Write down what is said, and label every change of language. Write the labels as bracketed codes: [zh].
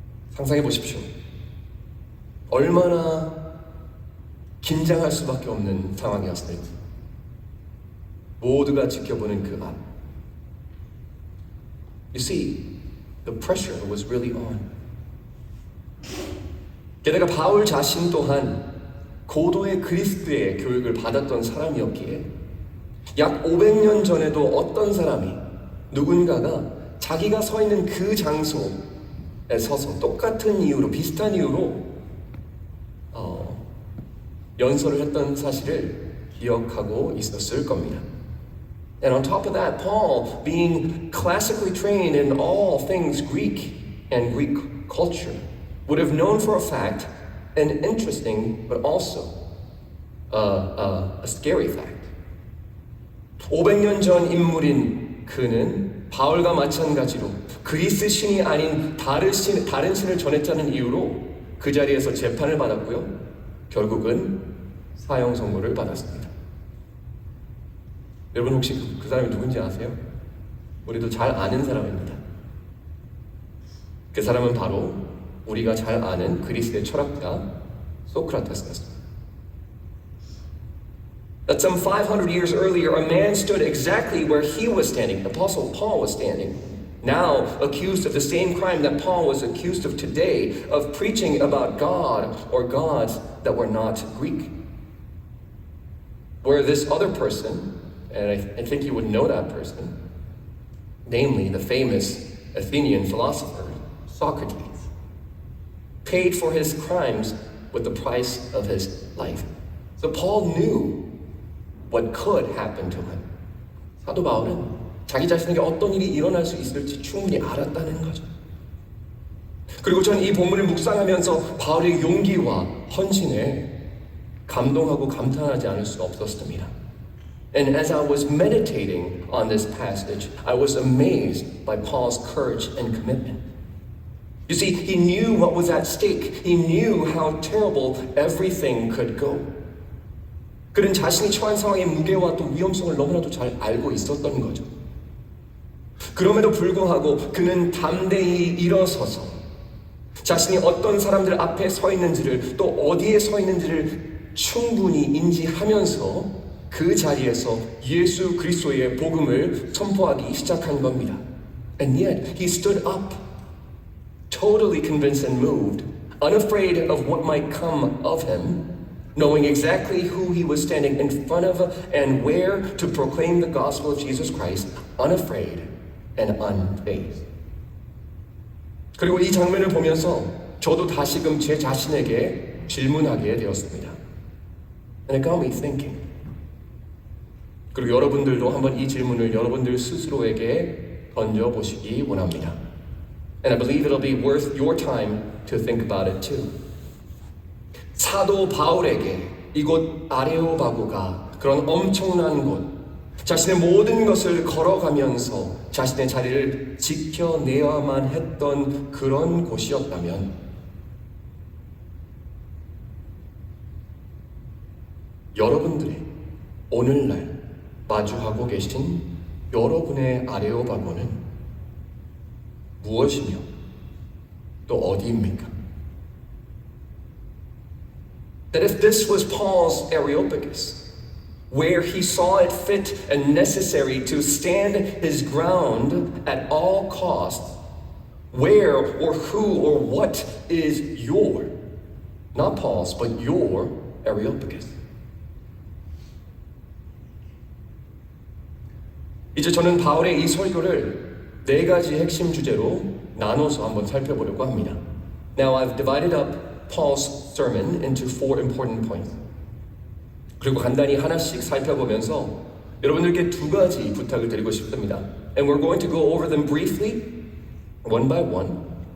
[ko] 상상해 보십시오. 얼마나 긴장할 수밖에 없는 상황이었을지. 모두가 지켜보는 그 앞. [en] You see, the pressure was really on. [ko] 게다가 바울 자신 또한 고도의 그리스도의 교육을 받았던 사람이었기에 약 500년 전에도 어떤 사람이 누군가가 자기가 서 있는 그 장소에 서서 똑같은 이유로 비슷한 이유로 연설을 했던 사실을 기억하고 있었을 겁니다. [en] And on top of that, Paul, being classically trained in all things Greek and Greek culture, would have known for a fact an interesting but also a scary fact. [ko] 500년 전 인물인 그는 바울과 마찬가지로 그리스 신이 아닌 다른 신을 전했다는 이유로 그 자리에서 재판을 받았고요. 결국은 사형 선고를 받았습니다. 여러분 혹시 그 사람이 누군지 아세요? 우리도 잘 아는 사람입니다. 그 사람은 바로 우리가 잘 아는 그리스의 철학자 소크라테스였습니다. [en] That some 500 years earlier, a man stood exactly where he was standing, the Apostle Paul was standing, now accused of the same crime that Paul was accused of today, of preaching about God or gods that were not Greek. Where this other person, and I think you would know that person, namely the famous Athenian philosopher, Socrates, paid for his crimes with the price of his life. So Paul knew what could happen to him. [ko] 사도 바울은 자기 자신에게 어떤 일이 일어날 수 있을지 충분히 알았다는 거죠. 그리고 전 이 본문을 묵상하면서 바울의 용기와 헌신에 감동하고 감탄하지 않을 수 없었습니다. [en] And as I was meditating on this passage, I was amazed by Paul's courage and commitment. You see, he knew what was at stake. He knew how terrible everything could go. [ko] 그는 자신이 처한 상황의 무게와 또 위험성을 너무나도 잘 알고 있었던 거죠. 그럼에도 불구하고 그는 담대히 일어서서 자신이 어떤 사람들 앞에 서 있는지를 또 어디에 서 있는지를 충분히 인지하면서 그 자리에서 예수 그리스도의 복음을 선포하기 시작한 겁니다. [en] And yet he stood up, totally convinced and moved, unafraid of what might come of him, knowing exactly who he was standing in front of and where to proclaim the gospel of Jesus Christ, unafraid and unfazed. [ko] 그리고 이 장면을 보면서 저도 다시금 제 자신에게 질문하게 되었습니다. [en] And it got me thinking. [ko] 그리고 여러분들도 한번 이 질문을 여러분들 스스로에게 던져보시기 원합니다. [en] And I believe it'll be worth your time to think about it too. [ko] 사도 바울에게 이곳 아레오바고가 그런 엄청난 곳, 자신의 모든 것을 걸어가면서 자신의 자리를 지켜내야만 했던 그런 곳이었다면 여러분들의 오늘날 마주하고 계신 여러분의 아레오바고는 무엇이며 또 어디입니까? [en] That if this was Paul's Areopagus, where he saw it fit and necessary to stand his ground at all costs, where or who or what is your Not Paul's, but your Areopagus. [ko] 이제 저는 바울의 이 설교를 4가지 핵심 주제로 나눠서 한번 살펴보려고 합니다. [en] Now I've divided up Paul's sermon into 4 important points. [ko] 그리고 간단히 하나씩 살펴보면서 여러분들께 2가지 부탁을 드리고 싶습니다. [en] And we're going to go over them briefly, one by one.